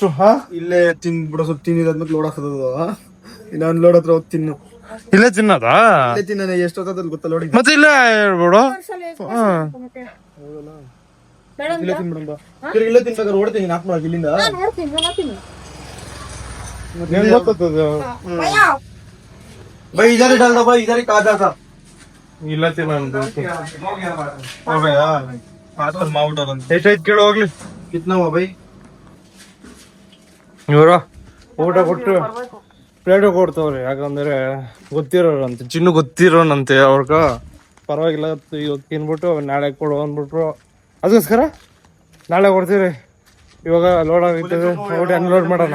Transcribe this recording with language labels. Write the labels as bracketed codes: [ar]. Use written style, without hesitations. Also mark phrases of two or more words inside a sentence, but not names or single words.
[kn] ಇಲ್ಲೇ ತಿನ್ಬಿಡೋ. ಸ್ವಲ್ಪ ತಿನ್ನಿದ್ಮೇಲೆ ಲೋಡ್ ಹಾಕೋದು. ಇನ್ನು ಅನ್ಲೋಡ್ ಹತ್ರ ಹೋಗಿ ತಿನ್ನು. ಇಲ್ಲೇ ತಿನ್ನೋದಾ? ತಿನ್ನ ಎಷ್ಟೊತ್ತಲ್ಲಿ ಗೊತ್ತಾ ಲೋಡಿಗೆ. ಮತ್ತೆ ಇಲ್ಲೇ ಹೇಳ್ಬಿಡು. ಇಲ್ಲೇ ತಿನ್ಬಿಡೋಣ. ಇಲ್ಲೇ ತಿನ್ಬೇಕಾದ್ರೆ ಓಡ್ತೀನಿ 4 ಮಾರ್ಕ್ ಇಲ್ಲಿಂದ. ಹೆಂಗ್ ಗೊತ್ತದ? [hi] भाई इधर ही डाल दो भाई, इधर ही काटा था. [kn] ಇಲ್ಲ ತಿನ್ನೋದು. एस्टाइट ಕೇಳು ಹೋಗ್ಲಿ. [hi] कितना हुआ भाई? [kn] ಇವರು ಊಟ ಕೊಟ್ಟು ಪ್ಲೇಟ್ ಕೊಡ್ತವ್ರಿ. ಯಾಕಂದ್ರೆ ಗೊತ್ತಿರೋರಂತೆ, ಚಿನ್ನು ಗೊತ್ತಿರೋನಂತೆ ಅವ್ರಗ. ಪರವಾಗಿಲ್ಲ ಇವತ್ತು ತಿನ್ಬಿಟ್ಟು ನಾಳೆ ಕೊಡು ಅಂದ್ಬಿಟ್ರು. ಅದಕ್ಕೋಸ್ಕರ ನಾಳೆ ಕೊಡ್ತೀವಿ. ಇವಾಗ ಲೋಡ್ ಆಗೈತದೆ ನೋಡಿ ಅನ್ಲೋಡ್ ಮಾಡೋಣ.